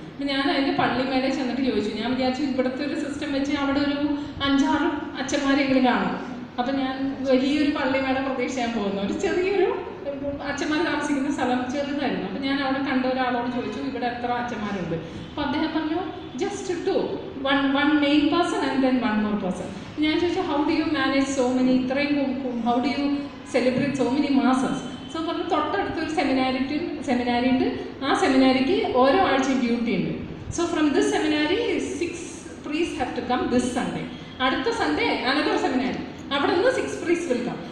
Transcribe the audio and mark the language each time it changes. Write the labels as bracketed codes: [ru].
[ml] അപ്പം ഞാൻ അതിൻ്റെ പള്ളിമേലെ ചെന്നിട്ട് ചോദിച്ചു. ഞാൻ വിചാരിച്ചു ഇവിടുത്തെ ഒരു സിസ്റ്റം വെച്ച് അവിടെ ഒരു 5-6 അച്ഛന്മാരെങ്കിലും കാണും. അപ്പം ഞാൻ വലിയൊരു പള്ളിമേടെ പ്രതീക്ഷിക്കാൻ പോകുന്നു. ഒരു ചെറിയൊരു അച്ഛന്മാർ താമസിക്കുന്ന സ്ഥലം ചെറുതായിരുന്നു. അപ്പം ഞാൻ അവിടെ കണ്ട ഒരാളോട് ചോദിച്ചു, ഇവിടെ എത്ര അച്ഛന്മാരുണ്ട്? അപ്പം അദ്ദേഹം പറഞ്ഞു, [en] Just 2, one main person and then one more person. [ml] ഞാൻ ചോദിച്ചു, [en] how do you manage so many, [ml] ഇത്രയും, [en] How do you celebrate so many masses? [ml] So പറഞ്ഞു, തൊട്ടടുത്തൊരു സെമിനാരി ഉണ്ട്, ആ സെമിനാരിക്ക് ഓരോ ആഴ്ചയും ഡ്യൂട്ടി ഉണ്ട്. [en] So from this seminary 6 priests have to come this Sunday. [ml] അടുത്ത [en] Sunday another seminary, [ml] അവിടെ നിന്ന് [en] 6 priests will come.